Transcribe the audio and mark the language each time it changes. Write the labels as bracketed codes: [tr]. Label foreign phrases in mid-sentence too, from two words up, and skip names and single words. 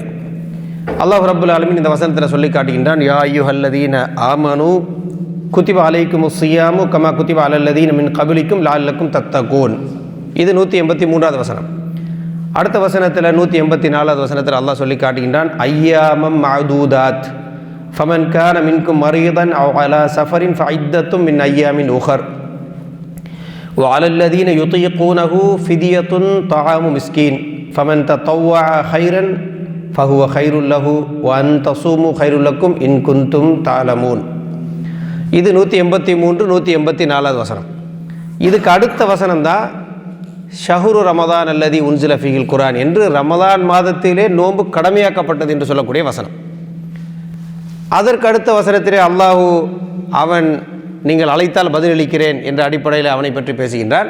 [ar] الله رب العالمين [ta] இந்த வசனத்தில் சொல்லி காட்டுகின்றான்: [ar] يا أيها الذين آمنوا كتب عليكم الصيام كما كتب على الذين من قبلكم لعلكم تتقون. [ta] இது 183வது வசனம். அடுத்த வசனத்தில் 184வது வசனத்தில் அல்லாஹ் சொல்லி காட்டுகின்றான்: [ar] أياما معدودات فمن كان منكم مريضا أو على سفر فعدة من أيام أخر وعلى الذين يطيقونه فدية طعام مسكين فمن تطوع خيرا فهو خير له وأن تصوموا خير لكم إن كنتم تعلمون. [ta] இது 183 184வது வசனம். இதுக்கு அடுத்த வசனம் தான் [ar] شهر رمضان الذي أنزل فيه القرآن [ta] என்று ரமதான் மாதத்திலே நோன்பு கடமையாக்கப்பட்டது என்று சொல்லக்கூடிய வசனம். அதற்கு அடுத்த வசனத்திலே அல்லாஹு அவன் நீங்கள் அழைத்தால் பதிலளிக்கிறேன் என்ற அடிப்படையில் அவனை பற்றி பேசுகின்றான்.